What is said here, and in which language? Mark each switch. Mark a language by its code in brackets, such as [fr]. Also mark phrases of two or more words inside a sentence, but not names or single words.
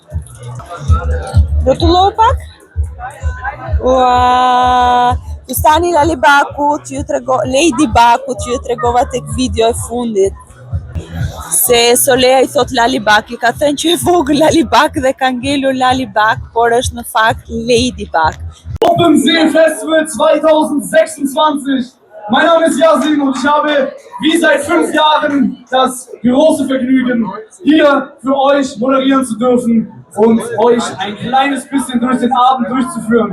[sq] Rrotullohu pak? Ua, fustani Lali Bakut, Lady Bakut, që ju tregova tek video e fundit. Se Soleja i thot Lali Bak, i ka thënë që e vogël Lali Bak dhe ka ngelur Lali Bak, por është në fakt Lady Bak. [de] Open Zee Festival 2026. Mein Name ist Yasin und ich habe wie seit 5 Jahren das große Vergnügen, hier für euch moderieren zu dürfen und euch ein kleines bisschen durch den Abend durchzuführen.